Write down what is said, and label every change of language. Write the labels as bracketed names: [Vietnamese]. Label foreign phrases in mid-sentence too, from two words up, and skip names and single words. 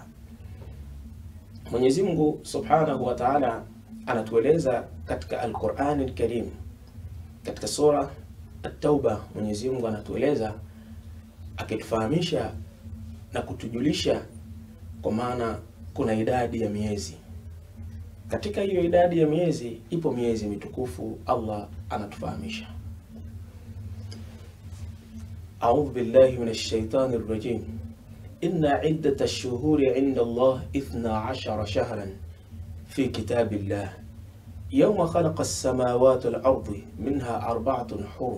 [Swahili] Mwenyezi Mungu [Arabic] سبحانه وتعالى [Swahili] anatueleza katika Al-Qur'an Al-Karim, katika sura At-Tauba. Mwenyezi Mungu anatueleza akitufahamisha na kutujulisha kwa maana kuna idadi ya miezi. Katika hiyo idadi ya miezi ipo miezi mitukufu. Allah anatufahamisha, [Arabic] أعوذ بالله من الشيطان الرجيم. إن عدة الشهور عند الله 12 شهرا في كتاب الله يوم خلق السماوات والأرض منها 4 حرم.